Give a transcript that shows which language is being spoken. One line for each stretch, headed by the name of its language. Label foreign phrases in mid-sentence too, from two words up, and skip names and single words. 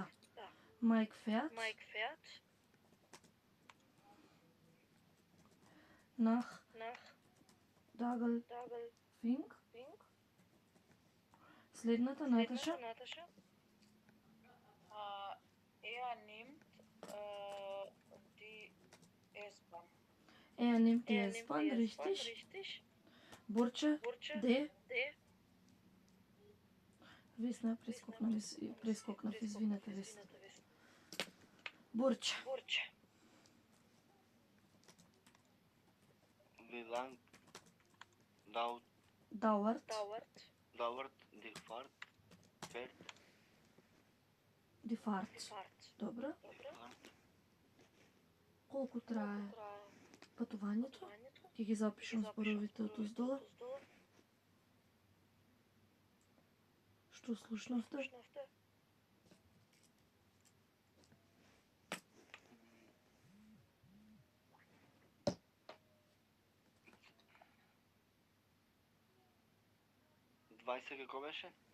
German: Mike fährt nach Dagelfink.
Macedonian: Следната Наташа.
German: Er nimmt die S-Bahn. Er nimmt die S-Bahn, richtig.
Macedonian: Борче, де? Весна, прескокнав, извинете, Весна. Борче.
German: Wie lang Dauert. die Fahrt? Die Fahrt.
Macedonian: Добро. Колку трае патувањето? Ќе ги запишам зборовите од оздола. Што слушнавте? Како беше?